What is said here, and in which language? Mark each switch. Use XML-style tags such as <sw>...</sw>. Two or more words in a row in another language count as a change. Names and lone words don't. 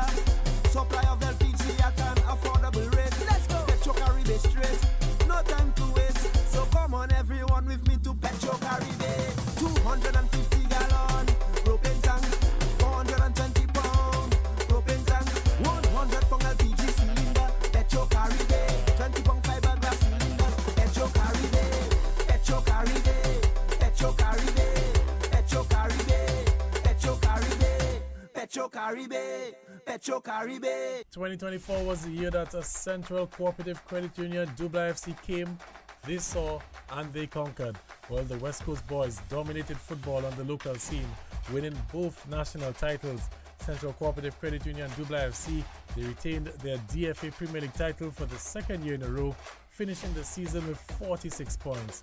<en>Supply of LPG at an affordable rate. Let's go. Petro Caribe straight. No time to waste. So come on everyone with me to Petro Caribe. 250 gallon propane tank. 420 pound propane tank. 100 pound LPG cylinder. Petro Caribe. 20 pound fiberglass cylinder. Petro Caribe. Petro Caribe. Petro Caribe. Petro Caribe. Petro Caribe. Petro Caribe. Petro Caribe. 2024 was the year that a Central Cooperative Credit Union, Dubla FC, came, they saw, and they conquered. While the West Coast boys dominated football on the local scene, winning both national titles. Central Cooperative Credit Union, Dubla FC, they retained their DFA Premier League title for the second year in a row, finishing the season with 46 points.</en>